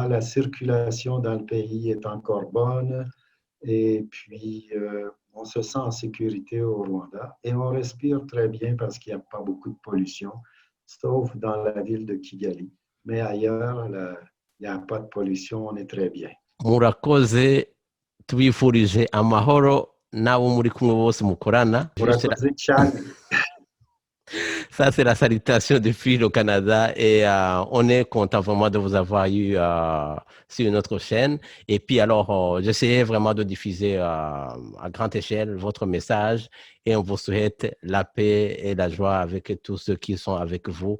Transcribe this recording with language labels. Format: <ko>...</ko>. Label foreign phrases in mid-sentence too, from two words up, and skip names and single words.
<fr>La circulation dans le pays est encore bonne. Et puis, on se sent en sécurité au Rwanda et on respire très bien parce qu'il n'y a pas beaucoup de pollution, sauf dans la ville de Kigali. Mais ailleurs, il n'y a pas de pollution, on est très bien.</fr> <rw>Murakoze, tubifurije amahoro n'abo muri kumwe bose mukorana. Murakoze cyane.</rw> <fr>Ça, c'est la salutation depuis le Canada et on est content vraiment de vous avoir eu sur notre chaîne. Et puis alors, j'essayais vraiment de diffuser à grande échelle votre message et on vous souhaite la paix et la joie avec tous ceux qui sont avec vous.</fr>